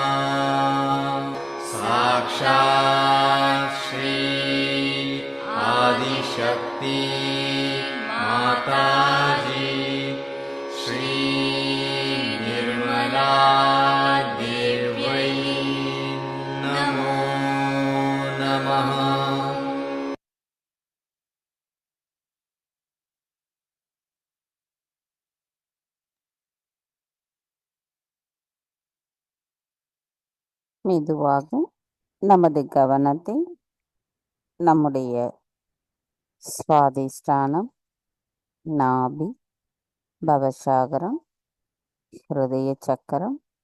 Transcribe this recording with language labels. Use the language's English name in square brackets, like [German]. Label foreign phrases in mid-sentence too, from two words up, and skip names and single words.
[Sanskrit] साक्षात् श्री आदिशक्ति माताजी श्री निर्मला देव्यै नमो नमः। [Tamil] மெதுவாக நமது கவனத்தை நம்முடைய சுவாதிஷ்டானம், நாபி, பவசாகரம், ஹிருதய சக்கரம்